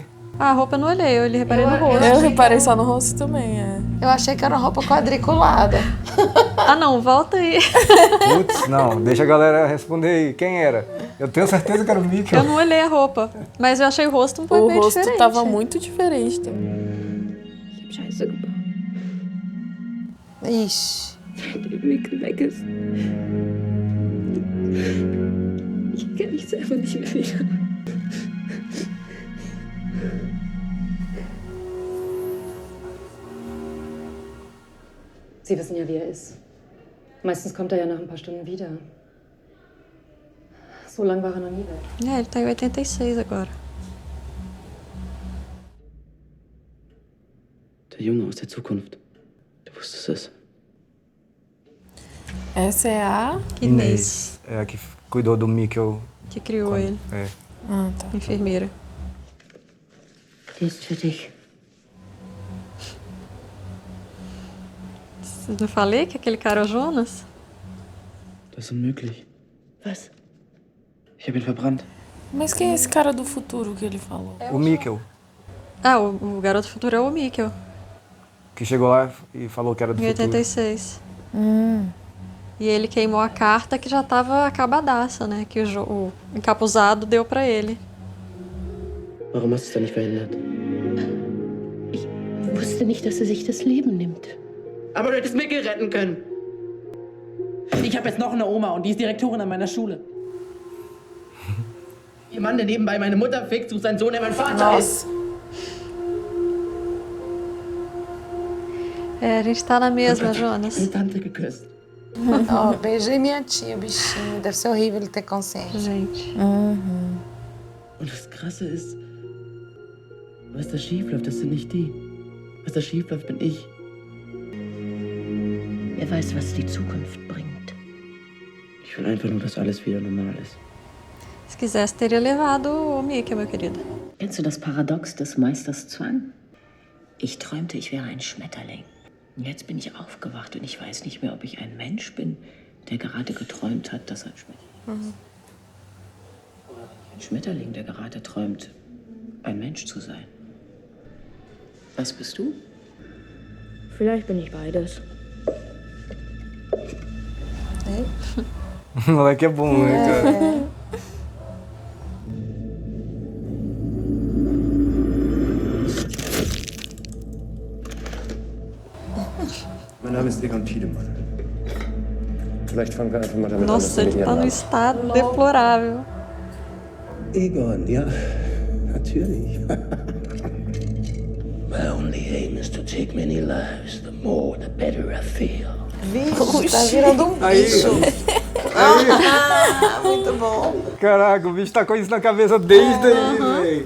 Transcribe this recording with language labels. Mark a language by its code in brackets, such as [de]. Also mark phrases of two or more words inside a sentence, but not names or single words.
[pt] Ah, a roupa eu não olhei, eu reparei no rosto. Eu reparei só no rosto também, é. Eu achei que era roupa quadriculada. Ah, não, volta aí. Putz, não, deixa a galera responder aí. Quem era? Eu tenho certeza que era o Mikkel. Eu não olhei a roupa, mas eu achei o rosto um pouco O bem rosto diferente. tava muito diferente também. [de] Ich hab Scheiße gebaut. [pt] Ixi. [de] Seit der Mikkel weg ist. Ich kenn mich selber nicht mehr wieder. Sie wissen ja, wie er ist. Meistens kommt er ja nach ein paar Stunden wieder. So lange war er noch nie weg. [pt] É, ele tá em 86 agora. [de] Der Junge aus der Zukunft. Du wusstest es. [pt] Essa é a... Inês, É a que cuidou do Mikkel. que criou ele, É. Ah, tá. enfermeira. [de] Die ist für dich. [pt] Não falei que aquele cara é o Jonas? [de] Das ist unmöglich. Was? Ich habe ihn verbrannt. [pt] Mas quem é esse cara do futuro que ele falou? O Mikkel, Ah, o garoto futuro é o Mikkel, que chegou lá e falou que era do em futuro. 86. E ele queimou a carta que já tava acabadaça, né? Que o encapuzado deu pra ele. [de] Warum hast du es dann nicht verhindert? Ich wusste nicht, dass er sich das Leben nimmt. Aber du hättest Mikkel retten können. Ich habe jetzt noch eine Oma und die ist Direktorin an meiner Schule. Ihr Mann, der nebenbei meine Mutter fickt, sucht seinen Sohn, der mein Vater ist. [pt] É, a gente tá na mesma, Jonas. [de] Die Tante geküsst. [pt] Ó, beijei minha tia, bichinho. Deve ser horrível ele ter consciência. Gente. [de] Und das Krasse ist, was da schief läuft, das sind nicht die. Was da schief läuft, bin ich. Wer weiß, was die Zukunft bringt. Ich will einfach nur, dass alles wieder normal ist. [pt] Esse quisesse, teria levado o Mickey, meu querido. [de] Kennst du das Paradox des Meisters Zwang? Ich träumte, ich wäre ein Schmetterling. Und jetzt bin ich aufgewacht und ich weiß nicht mehr, ob ich ein Mensch bin, der gerade geträumt hat, dass er ein Schmetterling ist. Oder ein Schmetterling, der gerade träumt, ein Mensch zu sein. Was bist du? Vielleicht bin ich beides. [pt] O moleque é bom, né, cara? [de] Mein Name ist Egon Tiedemann. Vielleicht fangen wir einfach mal damit [pt] Nossa, [de] an, [pt] ele tá no estado deplorável. [de] Egon, ja, natürlich. [en] My only aim is to take many lives. The more, the better I feel. [pt] Vixe, tá virando um bicho. Muito bom. Caraca, o bicho tá com isso na cabeça desde aí, velho.